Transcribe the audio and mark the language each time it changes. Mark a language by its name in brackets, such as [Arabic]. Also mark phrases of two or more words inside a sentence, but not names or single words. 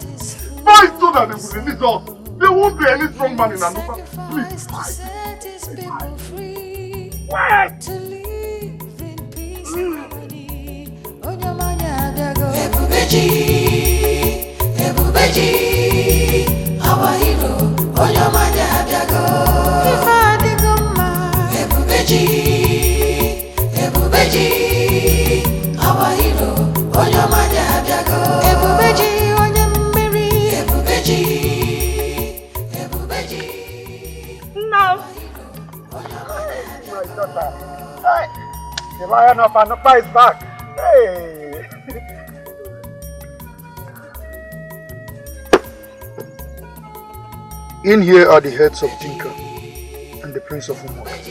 [English] Fight so that they will release us. There won't be any strong man in Anupa. Please fight. What? Ebubeji, our hero, Onyomanya Abiago. Ebubeji, our hero, Onyomanya Abiago. Ebubeji, Now, My daughter. Hey, the lion of Anupa is back. Hey. In here are the heads of Dikeh and the Prince of Umok.